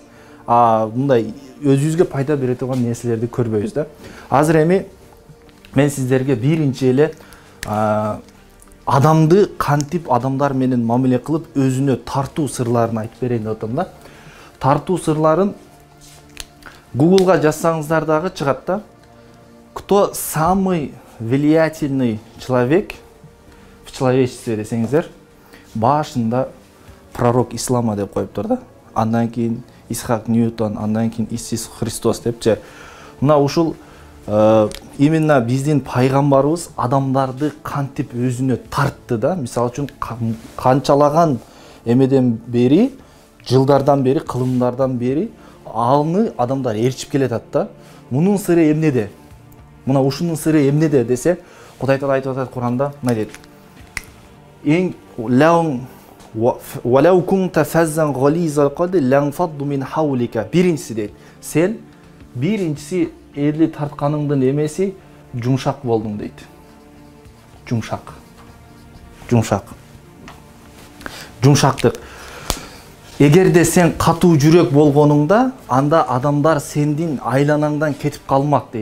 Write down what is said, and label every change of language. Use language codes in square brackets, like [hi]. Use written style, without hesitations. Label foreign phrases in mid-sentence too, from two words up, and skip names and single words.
[ky] Мындай өзүбүзгө пайда бере турган нерселерди көрбөйбүз да. Азыр эми мен сиздерге биринчи эле адамды кантип адамдар менен мамиле кылып өзүнө тартуу сырларын айтып берейин деп атам да. Тартуу сырларын Google'га жазсаңыздар дагы чыгат да. [ru] Кто самый влиятельный человек в человечестве [ky] десеңиздер, башында [ru] пророк ислама [ky] деп коюптур да. Андан кийин Исхак Ньютон, андан кийин [ru] Иисус Христос [ky] депчи. Мына ушул именно биздин пайгамбарыбыз адамдарды кантип өзүнө тартты да. Мисалы үчүн канчалаган эмеден бери, жылдардан бери, кылымдардан бери аны адамдар ээрчип келатат да. Мунун сыры эмнеде? Мына ушунун сыры эмнеде десе, Кудай Таала айтып атат Куранда, мына дейт. Эң [ar] وَلَوْ كُنْتَ فَزًّا غَلِيظَ الْقَلْبِ لَانْفَضُّ مِنْ حَوْلِكَ. [ky] Биринчиси дейт. Сен биринчиси элди тартканыңдын эмеси жумшак болдуң дейт. Жумшак. Жумшактык. Эгерде сен катуу жүрөк болгонуңда, анда адамдар сендин айланаңдан кетип калмак дейт.